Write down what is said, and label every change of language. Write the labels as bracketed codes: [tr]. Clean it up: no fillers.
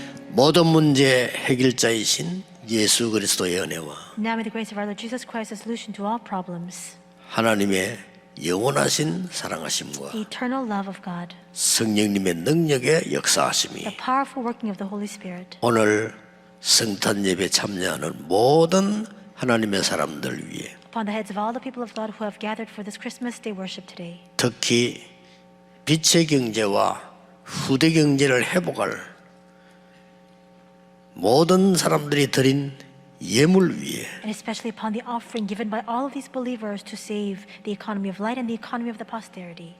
[ko] 모든 문제 해결자이신 예수 그리스도의 은혜와 [en] Now may the grace of our Lord Jesus Christ, the solution to all problems, [ko] 하나님의 영원하신 사랑하심과 [en] eternal love of God, [ko] 성령님의 능력의 역사하심이 [en] the powerful working of the Holy Spirit, [ko] 오늘 성탄 예배 참여하는 모든 하나님의 사람들 위해 [en] upon the heads of all the people of God who have gathered for this Christmas Day worship today, [ko] 특히 빛의 경제와 후대 경제를 회복할 모든 사람들이 드린 예물 위에 [en] and especially upon the offering given by all of these believers to save the economy of light and the economy of the posterity,